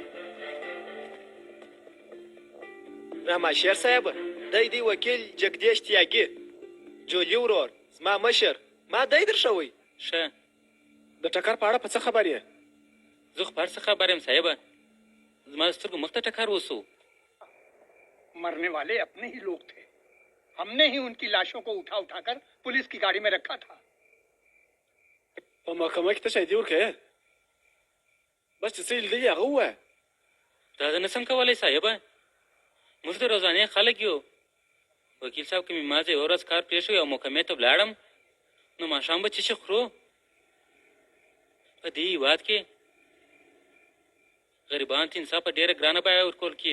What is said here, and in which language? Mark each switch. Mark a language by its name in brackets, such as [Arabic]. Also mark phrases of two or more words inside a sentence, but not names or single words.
[Pashto] رحماشیر صاحب دی دی وکیل جګدیش تیاګي جولې ورور زما مشر ما دی در شوی ښه د ټکر په اړه په څه خبر یې زه خو په هر څه خبر یم صاحبه زما د سترګو مخ ته ټکر وسو [Hindi] मरने वाले अपने ही लोग थे हमने ही उनकी लाशों को उठा उठाकर पुलिस की गाड़ी में रखा था [Pashto] په محکمه کې ته شاهدي ورکړې بس چې څه یې لیدلي هغه ووایه دا زه نسم کولی صاحبه موږ د روزانې خلک یو وکیل صاحب که مې ما یوه ورځ کار پرېښی او محکمې ته ولاړم نو ماښام به څه شي خورو په دې هېواد کې غریبانو ته انصاف په ډېره ګرانه بیه ورکول کېږي